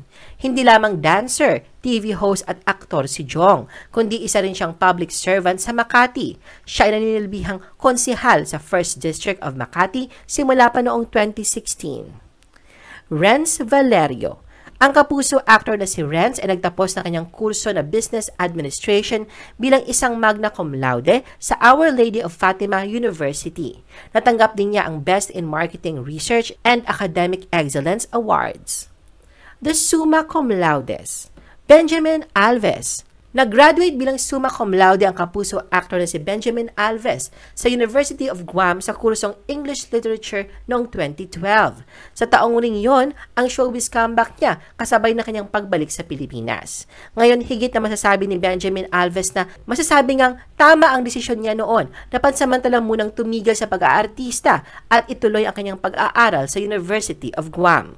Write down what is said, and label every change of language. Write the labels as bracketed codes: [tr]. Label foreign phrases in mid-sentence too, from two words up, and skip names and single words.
[tl] Hindi lamang dancer, [en] TV host [tl] at aktor si Jong, kundi isa rin siyang [en] public servant [tl] sa Makati. Siya ay naninilbihang konsehal sa 1st District of Makati simula pa noong 2016. Renz Valerio. Ang kapuso actor na si Renz ay nagtapos ng kanyang kurso na Business Administration bilang isang magna cum laude sa Our Lady of Fatima University. Natanggap din niya ang Best in Marketing Research and Academic Excellence Awards. [en] The Summa Cum Laudes. [tl] Benjamin Alves. Nag-graduate bilang summa cum laude ang kapuso actor na si Benjamin Alves sa University of Guam sa kursong English Literature noong 2012. Sa taong uling yon, ang [en] showbiz comeback [tl] niya kasabay na kanyang pagbalik sa Pilipinas. Ngayon, higit na masasabi ni Benjamin Alves na masasabi ngang tama ang desisyon niya noon na pansamantalang munang tumigil sa pag-aartista at ituloy ang kanyang pag-aaral sa University of Guam.